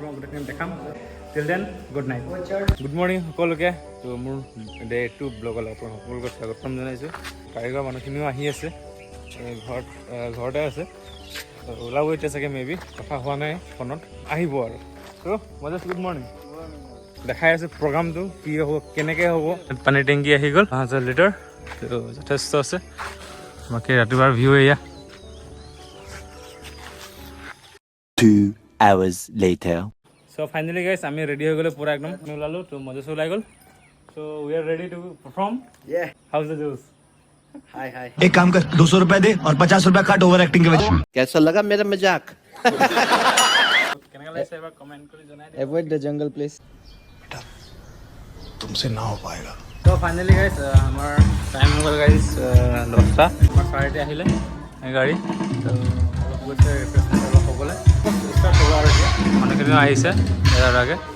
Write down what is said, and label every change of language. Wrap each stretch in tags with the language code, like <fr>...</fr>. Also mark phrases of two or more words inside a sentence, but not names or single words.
<as>আপোনাক গোটেইখিনি দেখাম</as> <en>till then good night good morning</en> <as>সকলোকে তো মোৰ ডে 2 ব্লগলৈ আপোনাক সকলোকে স্বাগতম জনাইছোঁ কাৰিকৰ মানুহখিনিও আহি আছে ঘৰতে আছে ওলাব এতিয়া চাগে মেবি কথা হোৱা নাই ফোনত আহিব আৰু তো মই জাষ্ট</as> <en>good morning</en> <as>দেখাই আছোঁ প্ৰগ্ৰামটো কি হ'ব কেনেকৈ হ'ব পানীৰ টেংকি আহি গ'ল 5000 লিটাৰ তো যথেষ্ট আছে বাকী ৰাতিপুৱাৰ ভিউ এয়া</as> <en>2 hours later</en> <as>চ' ফাইনেলি গাইছ আমি ৰেডি হৈ গ'লোঁ পূৰা একদম আমি ওলালোঁ তো মজেছো ওলাই গ'ল চ'</as> <en>So we are ready to perform. Yeah. How's the juice? Hi, hi.</en> <hi>एक काम कर 200 रुपए दे और 50 रुपए काट ओवर एक्टिंग के वजह कैसा लगा मेरा मजाक?</hi> <as>কেনেকা লাগিছে এবাৰ কমেন্ট কৰি জনাই দিয়ক।</as> <en>Avoid the jungle, please.</en> <hi>तुमसे ना हो पाएगा</hi> <as>তো ফাইনেলি গাইজ আমাৰ টাইম হৈ গ'ল গাইজ 10টা আমাৰ 4:30 আহিলে এই গাড়ী তো অলপ গৈছে ৰিফ্ৰেছমেণ্ট অলপ হ'বলৈ ষ্টাৰ্ট হ'ব আৰু এতিয়া মানুহখিনিও আহিছে এৰাৰ আগে</as>